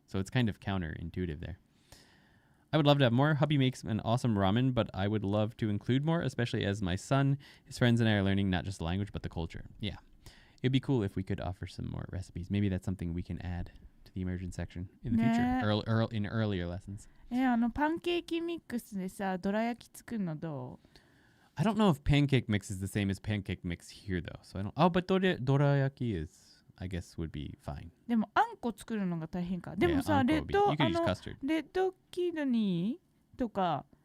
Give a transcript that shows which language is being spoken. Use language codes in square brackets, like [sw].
[en] So it's kind of counterintuitive there. I would love to have more. Hubby makes an awesome ramen, but I would love to include more, especially as my son, his friends, and I are learning not just the language, but the culture. Yeah. It'd be cool if we could offer some more recipes. Maybe that's something we can add to the immersion section in the future, in earlier lessons. [ja] パンケーキミックスでさ、どら焼き作るのどう [en] I don't know if pancake mix is the same as pancake mix here though. So I don't. Oh, but dorayaki is, I guess, would be fine. [ja] でもあんこ作るのが大変か。でもさ、レッドキドニーとか